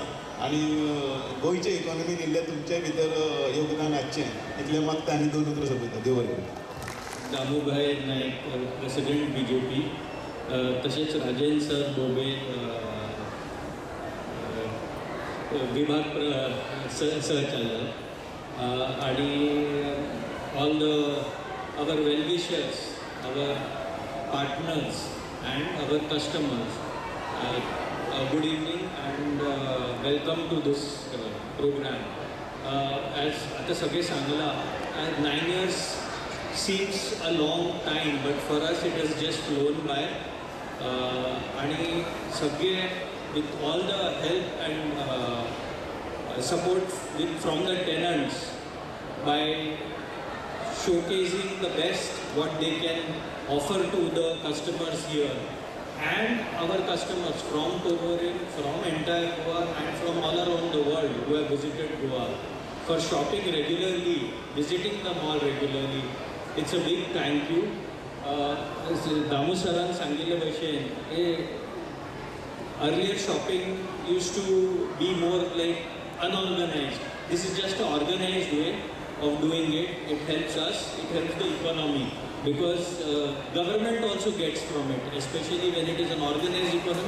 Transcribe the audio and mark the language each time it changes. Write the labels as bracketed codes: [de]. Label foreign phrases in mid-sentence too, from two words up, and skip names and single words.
[kok] आनी गोंयचे इकॉनॉमीन इल्लें तुमचे भितर योगदान आसचें इतलें मागता आनी 2 उतरां सोंपयता. देव बरें करूं. [en] दामूभाई नायक प्रेसिडेंट BJP [kok] तसेच राजेंद्र सर बोबे विभाग सहचालक आणि [en] all the our wellwishers our partners and our customers good evening and welcome to this programme. ॲज [kok] आता सगळे सांगला [en] 9 years seems a long time but for us it has just flown by. [kok] आणि सगळे [en] with all the help and support from the tenants by showcasing the best what they can offer to the customers here and our customers from Togorin, from entire Goa and from all around the world who have visited Goa for shopping regularly, visiting the mall regularly. It's a big thank you. [kok] दामू सरान सांगिल्ले भशेन [en] earlier shopping used to be more like unorganized. This is just an organized way of doing it. It helps us, it helps the economy because government also gets from it, especially when it is an organized economy.